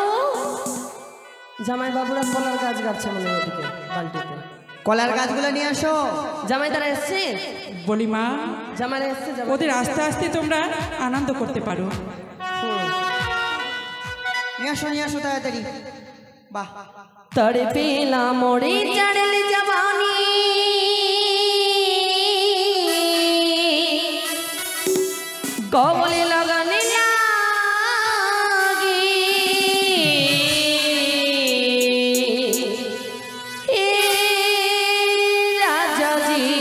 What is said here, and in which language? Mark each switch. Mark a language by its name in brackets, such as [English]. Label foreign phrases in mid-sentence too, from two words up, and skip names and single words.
[Bangla] জামাই বাবুরা কলার গাছ গাচ্ছে মনে হয় ওদিকে বালতিতে। কলার গাছগুলো নিয়ে আসো। জামাই তারা এসছে? বলি মা, জামাইরা এসছে? জামাই ওদের আস্তে আস্তে তোমরা আনন্দ করতে পারো। নিয়ে আসো তাড়াতাড়ি। বাহ [Bhojpuri] तड़े पेला मोरे चढ़ल जवानी कौले लगने लागे ए राजा जी